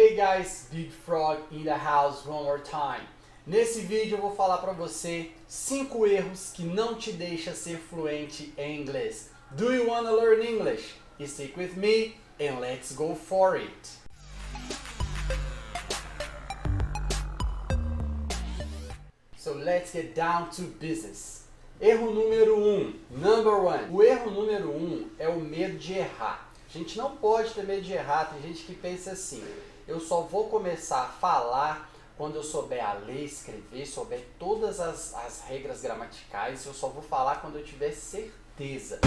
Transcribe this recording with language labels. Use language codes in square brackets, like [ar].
[en] guys, Big Frog in the house one more time. [pt] Nesse vídeo eu vou falar para você 5 erros que não te deixam ser fluente em inglês. [en] Do you wanna learn English? Stick with me and let's go for it. So let's get down to business. [pt] Erro número 1, [en] number 1. [pt] O erro número 1 é o medo de errar. A gente não pode ter medo de errar. Tem gente que pensa assim: eu só vou começar a falar quando eu souber a ler, escrever, souber todas as regras gramaticais. Eu só vou falar quando eu tiver certeza.